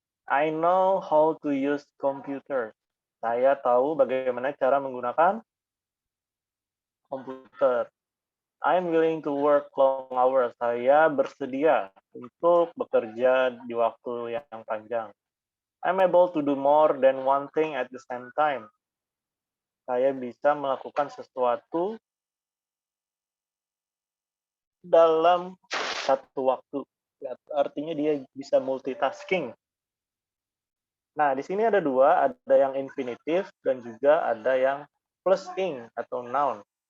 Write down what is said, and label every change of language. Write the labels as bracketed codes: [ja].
[en] I know how to use computer. [id] Saya tahu bagaimana cara menggunakan komputer. [en] I'm willing to work long hours. [id] Saya bersedia untuk bekerja di waktu yang panjang. [en] I'm able to do more than one thing at the same time. [id] Saya bisa melakukan sesuatu dalam satu waktu. Artinya dia bisa multitasking. Nah, di sini ada dua, ada yang infinitive dan juga ada yang plus ing atau noun.